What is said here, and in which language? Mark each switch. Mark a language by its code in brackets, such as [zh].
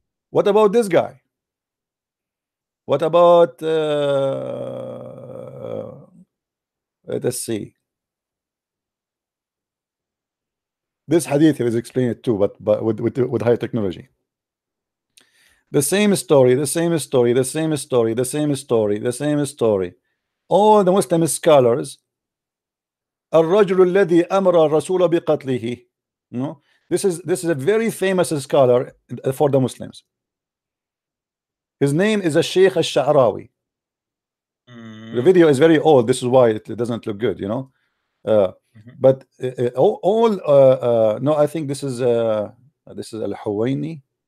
[en] What about this guy? What about let us see. This hadith is explained too, but with high technology. The same story, the same story, the same story, the same story, the same story. All the Muslim scholars. [ar] الرجل الذي أمر الرسول بقتله. [en] No, this is a very famous scholar for the Muslims. His name is a Sheikh al-Sha'rawi. The video is very old. This is why it doesn't look good, you know. But no, I think this is al-Huwaini.